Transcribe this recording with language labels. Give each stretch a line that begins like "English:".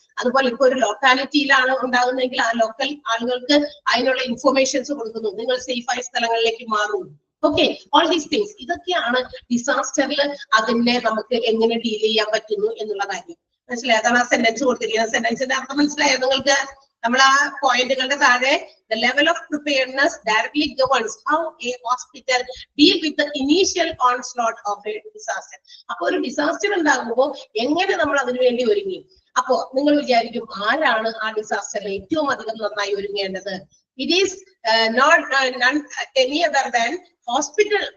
Malayalam: അതുപോലെ ഇപ്പൊ ഒരു ലോക്കാലിറ്റിയിലാണ് ഉണ്ടാകുന്നതെങ്കിൽ ആ ലോക്കൽ ആളുകൾക്ക് അതിനുള്ള ഇൻഫർമേഷൻസ് കൊടുക്കുന്നു, നിങ്ങൾ സേഫായ സ്ഥലങ്ങളിലേക്ക് മാറും. Okay,
English: All these things.
Malayalam: ഇതൊക്കെയാണ് ഡിസാസ്റ്ററിൽ അതിനെ നമുക്ക് എങ്ങനെ ഡീൽ ചെയ്യാൻ പറ്റുന്നു എന്നുള്ള കാര്യം. മനസ്സിലായി? അതാണ് ആ സെന്റൻസ് കൊടുത്തിരിക്കുന്നത്. സെന്റൻസിന്റെ അർത്ഥം മനസ്സിലായോ നിങ്ങൾക്ക്? നമ്മൾ ആ പോയിന്റുകളുടെ താഴെ
English: the level of preparedness directly governs how a hospital deal with the initial onslaught of a disaster.
Malayalam: അപ്പൊ ഒരു ഡിസാസ്റ്റർ ഉണ്ടാകുമ്പോൾ എങ്ങനെ നമ്മൾ അതിനു വേണ്ടി ഒരുങ്ങി. അപ്പോ നിങ്ങൾ വിചാരിക്കും, ആരാണ് ആ ഡിസാസ്റ്ററിൽ ഏറ്റവും അധികം നന്നായി ഒരുങ്ങേണ്ടത്?
English: It is not none any other than hospital.